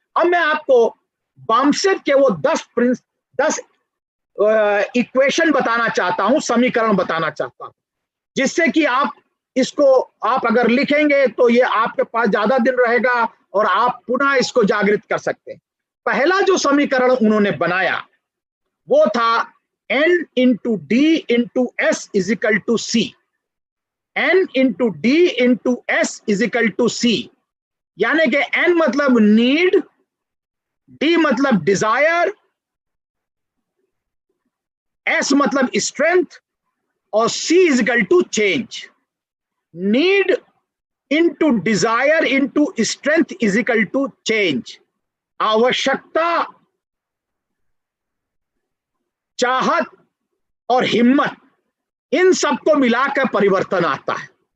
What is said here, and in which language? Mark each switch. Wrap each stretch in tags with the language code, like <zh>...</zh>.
<hi>अब मैं आपको बामसेफ के वो 10 इक्वेशन बताना चाहता हूं, समीकरण बताना चाहता हूं, जिससे कि आप इसको आप अगर लिखेंगे तो ये आपके पास ज्यादा दिन रहेगा और आप पुनः इसको जागृत कर सकते हैं। पहला जो समीकरण उन्होंने बनाया वो था</hi> <en>N into D into S is equal to C। N into D into S is equal to C,</en> <hi>यानी कि N मतलब नीड, D मतलब डिजायर, S मतलब स्ट्रेंथ और</hi> <en>C is equal to</en> <hi>change.</hi> <en>Need into desire into strength is equal to change.</en> <hi>आवश्यकता, चाहत और हिम्मत, इन सबको मिलाकर परिवर्तन आता है।</hi>